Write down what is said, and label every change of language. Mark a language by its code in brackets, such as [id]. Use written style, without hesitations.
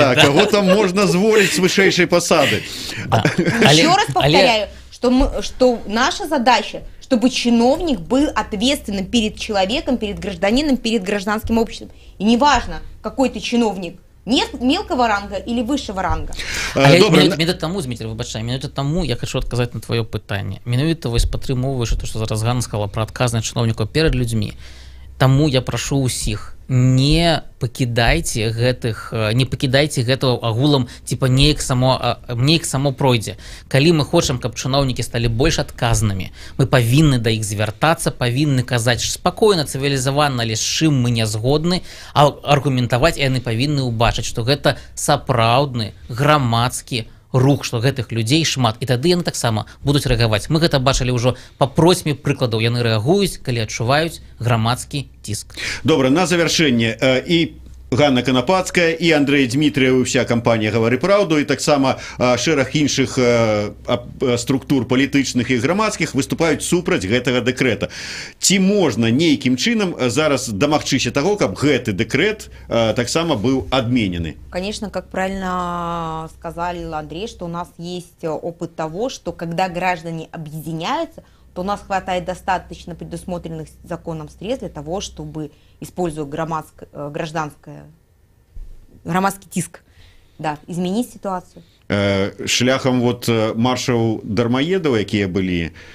[ru] Да, кого-то можно зволить с высшей посады. Еще раз повторяю, что наша задача, чтобы чиновник был ответственным перед человеком, перед гражданином, перед гражданским обществом. И неважно, какой ты чиновник, мелкого ранга или высшего ранга. [be] Менавіта таму, Дмитрий, выбачай, менавіта таму я хочу адказаць на твоё пытанне. Менавіта вось падтрымоўваеш то, што зараз Ганна сказала пра адказнасць чыноўнікаў перад людзьмі. Таму я прашу ўсіх, не пакідайце гэтага агулам, типа неяк само пройдзе. Калі мы хочам, каб чыноўнікі сталі больш адказнымі, мы павінны да іх звяртацца, павінны казаць спакойна, цывілізавана, але з чым мы не згодны, а аргументаваць, і яны павінны ўбачыць, што гэта сапраўдны грамадскі рух, што гэтых людзей шмат, і тады яны таксама будуць рэагаваць. Мы гэта бачылі ўжо па просьбе прыкладаў, яны рэагуюць, калі адчуваюць грамадскі ціск. Добра, на завяршэнне і Ганна Канапацкая і Андрей Дмітрыеў, уся кампанія «Гавары праўду», і таксама шэраг іншых структур палітычных і грамадскіх выступаюць супраць гэтага дэкрэта. Ці можна нейкім чынам зараз дамагчыся таго, каб гэты дэкрэт таксама быў адменены? [ru] Конечно, как правильно сказал Андрей, что у нас есть опыт того, что когда граждане объединяются, то у нас хватает достаточно предусмотренных законом средств для того, чтобы, используя гражданский тиск, да, изменить ситуацию. [be] Шляхом вот маршаў Дармаедова, якія былі...